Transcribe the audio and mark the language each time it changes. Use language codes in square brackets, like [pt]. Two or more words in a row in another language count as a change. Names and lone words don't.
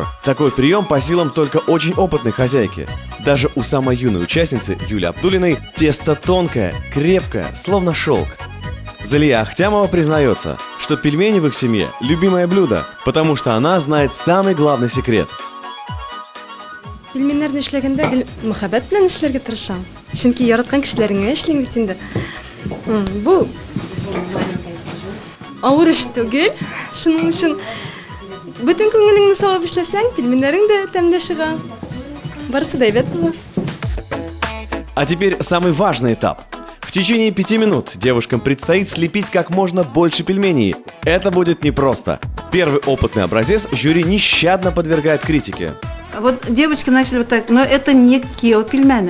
[ru] Такой прием по силам только очень опытной хозяйки. Даже у самой юной участницы Юли Абдуллиной тесто тонкое, крепкое, словно шелк. Залия Ахтямова признается, что пельмени в их семье – любимое блюдо, потому что она знает самый главный секрет. [tt] Пельменнәрне эшләгәндә гел мөхәббәт белән эшләргә тырышам. Чөнки яраткан кешеләреңә эшлим бит инде. Бу авыр эш түгел. Шуның өчен бөтен күңелеңне салып эшләсәң, пельменнәрең дә тәмле чыга. Барысы да әйбәт була. [ru] А теперь самый важный этап. В течение 5 минут девушкам предстоит слепить как можно больше пельменей. Это будет непросто. Первый опытный образец жюри нещадно подвергает критике. Вот девочки начали вот так, но это не кео пельмени.